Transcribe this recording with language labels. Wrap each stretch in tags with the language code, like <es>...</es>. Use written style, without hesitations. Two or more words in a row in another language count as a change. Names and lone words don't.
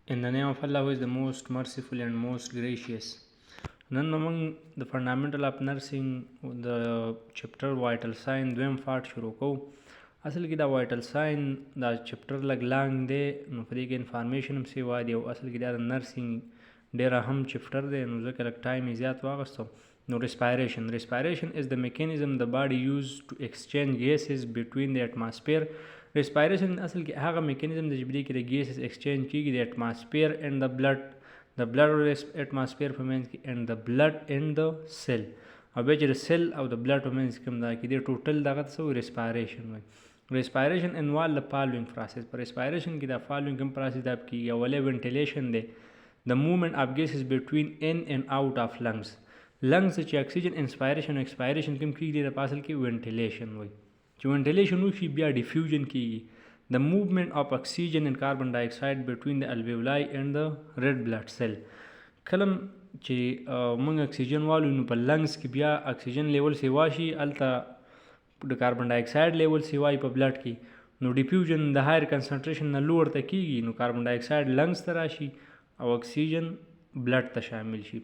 <en>In the name of Allah, who is the most merciful and most gracious.</en> <ps>نن موږ د</ps> <en>fundamental of nursing</en> <ps>د چپټر</ps> <en>vital sign</en> <ps>دویم پارت شروع کوو. اصل کې دا</ps> <en>vital sign</en> <ps>دا چپټر لږ لانګ دی، نو په دې کې انفارمیشن هم سیوا دی او اصل کې دا د نرسینګ ډېر اهم چپټر دی، نو ځکه لږ ټایم یې زیات واخیستو.</ps> <en>نو respiration is the mechanism the body use to exchange gases between the atmosphere.</en> <ps>respiration اصل کې هغه میکانیزم دی چې په دې کې د</ps> <en>gases exchange</en> <ps>کیږي د</ps> <en>atmosphere and the blood atmosphere</en> <ps>په منځ کې</ps> <en>and the blood and the cell،</en> <ps>او بیا چې د سیل او د بلډ په منځ کې کوم دا کې د ټوټل دغه څه وایي respiration وایي.</ps> <en>respiration involve the following process.</en> <ps>په respiration کې دا following کوم process دا کېږي. اولې ventilation دی،</ps> <en>the movement of gases between in and out of lungs.</en> <ps>lungs چې اکسیجن انسپایریشن او ایکسپایریشن کوم کېږي د پاسل کې ventilation وایي. چې ventilation وشي بیا diffusion کېږي.</ps> <en>the movement of oxygen and carbon dioxide between the alveoli and the red blood cell.</en> <ps>کلم چې موږ اکسیجن والو نو په لنګز کې بیا</ps> <en>oxygen level</en> <ps>سیوا شي، هلته د</ps> <en>carbon dioxide</en> <ps>لیول سیوا په بلډ کې، نو ډیفیوژن د</ps> <en>higher concentration</en> <ps>نه لوړ ته کېږي، نو</ps> <en>carbon dioxide</en> <ps>لنګز ته راشي او اکسیجن بلډ ته شامل شي.</ps>